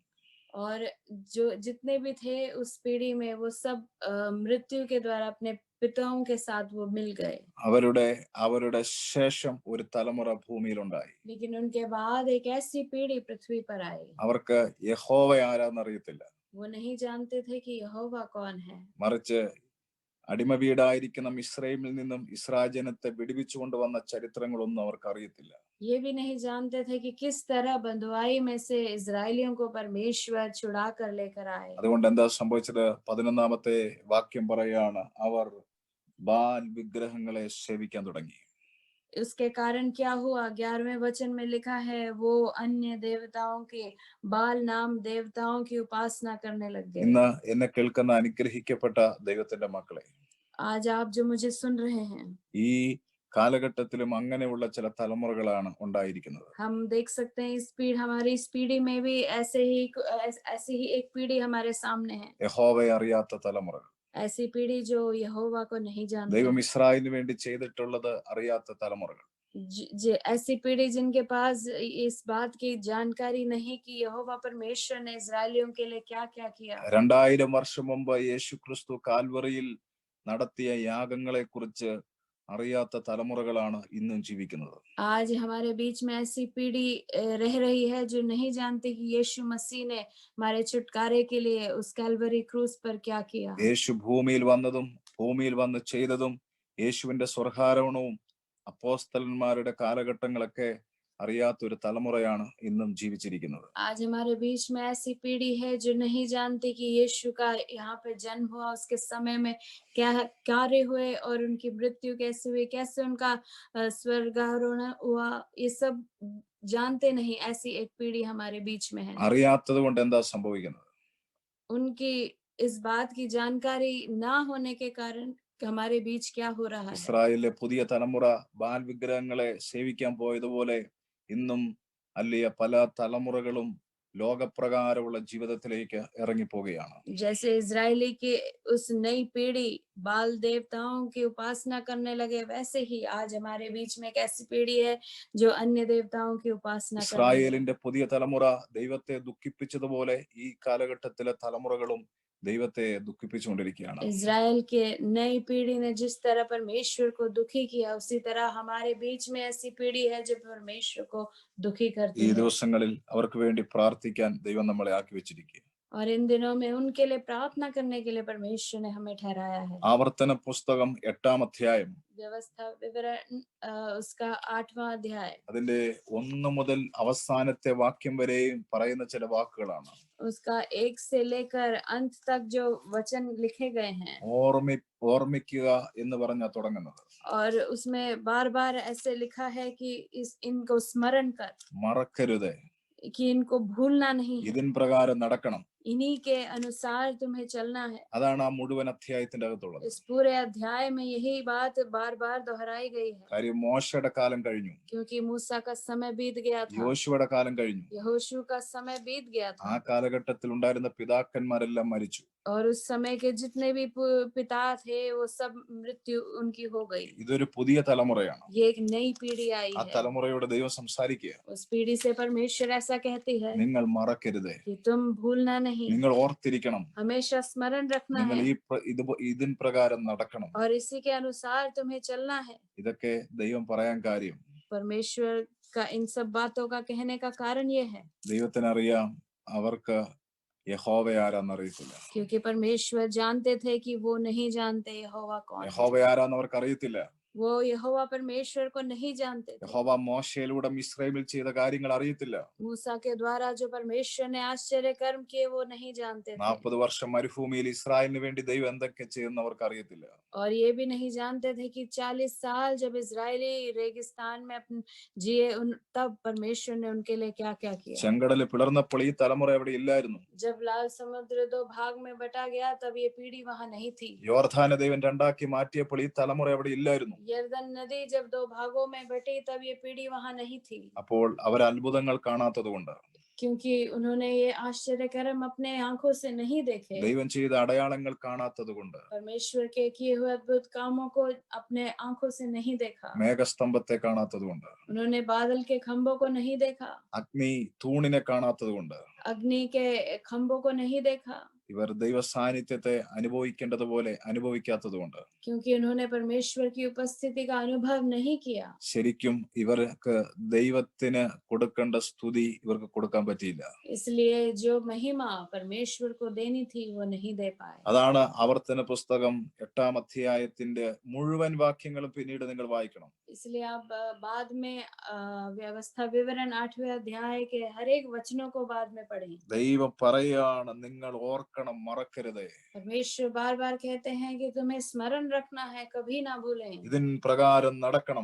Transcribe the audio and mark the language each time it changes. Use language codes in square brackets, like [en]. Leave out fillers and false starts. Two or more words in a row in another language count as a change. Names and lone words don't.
[hi] और जो जितने भी थे उस पीढ़ी में वो सब मृत्यु के द्वारा अपने पिताओं के साथ वो मिल गए। [ml] അവരുടെ ശേഷം ഒരു തലമുറ ഭൂമിയിലുണ്ടായി. [hi] लेकिन उनके बाद एक ऐसी पीढ़ी पृथ्वी पर आई। [ml] അവർക്ക് യഹോവ ആരാന്ന് അറിയത്തില്ല. [hi] वो नहीं जानते थे कि यहोवा कौन है। [ml] മറിച്ച് അടിമവീടായിരിക്കുന്ന മിസ്രൈമിൽ നിന്നും ഇസ്രായേൽ ജനത്തെ വിടുവിച്ചുകൊണ്ട് വന്ന ചരിത്രങ്ങളൊന്നും അവർക്ക് അറിയത്തില്ല. [hi] ये भी नहीं जानते थे कि किस तरह बंधुआई में से इजरायलियों को परमेश्वर छुड़ा कर लेकर आए। [ml] അതുകൊണ്ട് എന്താ സംഭവിച്ചത്? 11ാമത്തെ വാക്യം പറയാണ്, അവർ ബാൽ വിഗ്രഹങ്ങളെ സേവിക്കാൻ തുടങ്ങി. [hi] उसके कारण क्या हुआ? 11वें वचन में लिखा है वो अन्य देवताओं के बाल नाम देवताओं की उपासना करने लग गए। [ml] ഇന്ന് എന്നെ കേൾക്കുന്ന അനുഗ്രഹിക്കപ്പെട്ട ദൈവത്തിന്റെ മക്കളെ, [hi] आज आप जो मुझे सुन रहे हैं, [ml] ഈ കാലഘട്ടത്തിലും അങ്ങനെയുള്ള ചില തലമുറകളാണ് ഉണ്ടായിരിക്കുന്നത്. [hi] हम देख सकते हैं हमारी इस पीढ़ी में भी ऐसी ही एक पीढ़ी हमारे सामने है। [ml] യഹോവയെ അറിയാത്ത തലമുറകൾ, [hi] ऐसी पीढ़ी जो यहोवा को नहीं जानती। [ml] ദൈവം ഇസ്രായേലിന് വേണ്ടി ചെയ്തിട്ടുള്ളത് അറിയാത്ത തലമുറകൾ. [hi] ऐसी पीढ़ी जिनके पास इस बात की जानकारी नहीं कि यहोवा परमेश्वर ने इजरायलियों के लिए क्या क्या किया। [ml] 2000 വർഷം മുമ്പ് യേശു ക്രിസ്തു കാൽവറിയിൽ നടത്തിയ യാഗങ്ങളെ കുറിച്ച് അറിയാത്ത തലമുറകളാണ് ഇന്നും ജീവിക്കുന്നത്. [hi] आज हमारे बीच में ऐसी पीढ़ी रह रही है जो नहीं जानती कि यीशु मसीह ने हमारे छुटकारे के लिए उस कैलवरी क्रूस पर क्या किया। [ml] യേശു ഭൂമിയിൽ വന്നതും ഭൂമിയിൽ വന്ന് ചെയ്തതും യേശുവിന്റെ സ്വർഗ്ഗാരോഹണവും അപ്പോസ്തലന്മാരുടെ കാലഘട്ടങ്ങളൊക്കെ അറിയാത്ത ഒരു തലമുറയാണ് ഇന്നും ജീവിച്ചിരിക്കുന്നത്. [hi] आज हमारे बीच में ऐसी पीढ़ी है जो नहीं जानती कि यीशु का यहाँ पे जन्म हुआ, उसके समय में क्या कार्य हुए और उनकी मृत्यु कैसे हुई, कैसे उनका स्वर्गारोहण हुआ, ये सब जानते नहीं। ऐसी एक पीढ़ी हमारे बीच में है। [ml] അറിയാത്തത് കൊണ്ട് എന്താ സംഭവിക്കുന്നത്? [hi] उनकी इस बात की जानकारी ना होने के कारण हमारे बीच क्या हो रहा है। [ml] ഇസ്രായേലിലെ പുതിയ തലമുറ ബാൽ വിഗ്രഹങ്ങളെ സേവിക്കാൻ പോയതുപോലെ ഇന്നും അല്ലിയ പല തലമുറകളും ലോകപ്രകാരമുള്ള ജീവിതത്തിലേക്ക് ഇറങ്ങിപ്പോവുകയാണ്. [hi] जैसे इजरायली की उस नई पीढ़ी बाल देवताओं की उपासना करने लगे, वैसे ही आज हमारे बीच में एक ऐसी पीढ़ी है जो अन्य देवताओं की उपासना करने लगे। [ml] ഇസ്രായേലിന്റെ പുതിയ തലമുറ ദൈവത്തെ ദുഃഖിപ്പിച്ചതുപോലെ ഈ കാലഘട്ടത്തിലെ തലമുറകളും ദൈവത്തെ ദുഃഖിപ്പിച്ചുകൊണ്ടിരിക്കുകയാണ്. [hi] इजराइल के नई पीढ़ी ने जिस तरह परमेश्वर को दुखी किया, उसी तरह हमारे बीच में ऐसी पीढ़ी है जो परमेश्वर को दुखी करती [ml] ഈ [hi] है। [ml] ദിവസങ്ങളിൽ അവർക്ക് വേണ്ടി പ്രാർത്ഥിക്കാൻ ദൈവം നമ്മളെ ആക്കി വെച്ചിരിക്കുക. [hi] और इन दिनों में उनके लिए प्रार्थना करने के लिए परमेश्वर ने हमें ठहराया है। [ml] ആവർത്തന പുസ്തകം 8-ാം അധ്യായം [hi] व्यवस्था विवरण उसका 8वां अध्याय, [ml] അതിന്റെ 1 മുതൽ അവസാനത്തെ വാക്യം വരെയും പറയുന്ന ചില വാക്കുകളാണ്. [hi] उसका 1 से लेकर अंत तक जो वचन लिखे गए हैं, [ml] ഓർമ്മിക്കുക എന്ന് പറഞ്ഞാ തുടങ്ങുന്നത്. [hi] और उसमें बार बार ऐसे लिखा है कि इनको स्मरण कर, [ml] മറക്കരുത്, [hi] कि इनको भूलना नहीं है, [ml] ഇതിൻ പ്രകാരം നടക്കണം. [hi] इन्हीं के अनुसार तुम्हें चलना है। [ml] അതാണ് ആ മുഴുവൻ അധ്യായത്തിന്റെ അകത്തുള്ളത്. [hi] इस पूरे अध्याय में यही बात बार बार दोहराई गई है, [ml] കാര്യം മോശയുടെ കാലം കഴിഞ്ഞു, [hi] क्योंकि मूसा का समय बीत गया था, [ml] യോശുവയുടെ കാലം കഴിഞ്ഞു. [hi] यहोशू का समय बीत गया [ml] ആ [hi] था, [ml] കാലഘട്ടത്തിൽ ഉണ്ടായിരുന്ന പിതാക്കന്മാരെല്ലാം മരിച്ചു. [hi] और उस समय के जितने भी पिता थे वो सब मृत्यु उनकी हो गई। [ml] ഇതൊരു പുതിയ തലമുറയാണ്. [hi] ये एक नई पीढ़ी आई [ml] ആ [hi] है। [ml] തലമുറയോട് ദൈവം സംസാരിക്കുക. [hi] उस पीढ़ी से परमेश्वर ऐसा कहती है [ml] നിങ്ങൾ മറക്കരുത്, [hi] कि तुम भूलना नहीं, [ml] നിങ്ങൾ ഓർത്തിരിക്കണം, [hi] हमेशा स्मरण रखना [ml] നിങ്ങൾ [hi] है, [ml] ഇതിൻ പ്രകാരം നടക്കണം. [hi] और इसी के अनुसार तुम्हें चलना है। [ml] ഇതൊക്കെ ദൈവം പറയാൻ കാര്യം, [hi] परमेश्वर का इन सब बातों का कहने का कारण ये है, [ml] ദൈവത്തിനറിയാം അവർക്ക് യഹോവ ആരാന്ന് അറിയത്തില്ല. [hi] क्योंकि परमेश्वर जानते थे कि वो नहीं जानते यहोवा कौन है। [ml] യഹോവ ആരാന്ന് അവർക്ക് അറിയത്തില്ല. [hi] वो यहोवा परमेश्वर को नहीं जानते थे। [ml] യഹോവ മോശയിലൂടെ മിസ്രൈമിൽ ചെയ്ത കാര്യങ്ങൾ അറിയത്തില്ല. [hi] मूसा के द्वारा जो परमेश्वर ने आश्चर्य कर्म किए वो नहीं जानते थे। [ml] 40 വർഷം മരുഭൂമിയിൽ ഇസ്രായേലിന് വേണ്ടി ദൈവം എന്തൊക്കെ ചെയ്യുന്ന അവർക്ക് അറിയത്തില്ല. [hi] और ये भी नहीं जानते थे कि 40 साल जब इजरायली रेगिस्तान में अपन जिए तब परमेश्वर ने उनके लिए क्या क्या किया। [ml] ചെങ്കടൽ പിളർന്നപ്പോൾ ഈ തലമുറ അവിടെ ഇല്ലായിരുന്നു. [hi] जब लाल समुद्र 2 भाग में बटा गया तब ये पीढ़ी वहां नहीं थी। [ml] യോർദാനെ ദൈവം രണ്ടാക്കി മാറ്റിയപ്പോൾ ഈ തലമുറ അവിടെ ഇല്ലായിരുന്നു. [hi] यरदन नदी जब 2 भागों में बटी तब ये पीढ़ी वहां नहीं थी, [ml] അപ്പോൾ അവർ അത്ഭുതങ്ങൾ കാണാത്തതുകൊണ്ട്, [hi] क्योंकि उन्होंने ये आश्चर्य कर्म अपने आंखों से नहीं देखे, [ml] ദൈവം ചെയ്ത അടയാളങ്ങൾ കാണാത്തതുകൊണ്ട്, [hi] परमेश्वर के किए हुए अद्भुत कामों को अपने आंखों से नहीं देखा, [ml] മേഘസ്തംഭത്തെ കാണാത്തതുകൊണ്ട്, [hi] उन्होंने बादल के खंभों को नहीं देखा, [ml] അഗ്നി തൂണിനെ കാണാത്തതുകൊണ്ട്, [hi] अग्नि के खंभों को नहीं देखा, [ml] ഇവർ ദൈവ സാന്നിധ്യത്തെ അനുഭവിക്കേണ്ടതുപോലെ അനുഭവിക്കാത്തതുകൊണ്ട്, [hi] क्योंकि उन्होंने परमेश्वर की उपस्थिति का अनुभव नहीं किया। [ml] ശരിക്കും ഇവർക്ക് ദൈവത്തിന് കൊടുക്കേണ്ട സ്തുതി ഇവർക്ക് കൊടുക്കാൻ പറ്റിയില്ല. [hi] इसलिए जो महिमा परमेश्वर को देनी थी वो नहीं दे पाए। [ml] അതാണ് ആവർത്തന പുസ്തകം 8-ാം അധ്യായത്തിന്റെ മുഴുവൻ വാക്യങ്ങളും പിന്നീട് നിങ്ങൾ വായിക്കണം. [hi] इसलिए आप बाद में व्यवस्था विवरण 8वें अध्याय के हर एक वचनों को बाद में पढ़ें। [ml] ദൈവം പറയാണ്, നിങ്ങൾ ഓർക്കണം, മറക്കരുത്. [hi] परमेश्वर बार बार कहते हैं कि तुम्हें स्मरण रखना है, कभी ना भूलें, [ml] ഇതിൻ പ്രകാരം നടക്കണം.